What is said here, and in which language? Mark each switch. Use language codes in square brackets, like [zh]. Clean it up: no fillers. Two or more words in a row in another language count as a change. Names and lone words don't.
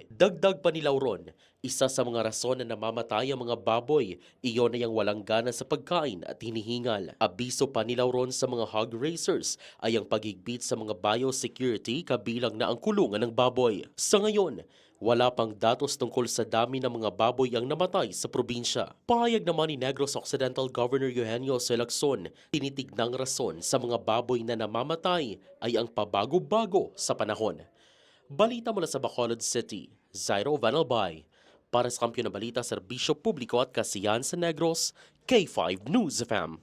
[tl] Dagdag pa ni Lauron, isa sa mga rason na namamatay ang mga baboy, iyon ay ang walang gana sa pagkain at hinihingal. Abiso pa ni Lauron sa mga [en] hog racers [tl] ay ang paghigpit sa mga biosecurity kabilang na ang kulungan ng baboy. Sa ngayon, wala pang datos tungkol sa dami ng mga baboy ang namatay sa probinsya. Pahayag naman ni Negros Occidental Governor Eugenio Lacson, tinitignang rason sa mga baboy na namamatay ay ang pabago-bago sa panahon. Balita mula sa Bacolod City, Zairo Vanalbay. Para sa Kampiyon ng Balita, Serbisyo Publiko at Kasiyahan sa Negros, K5 News FM.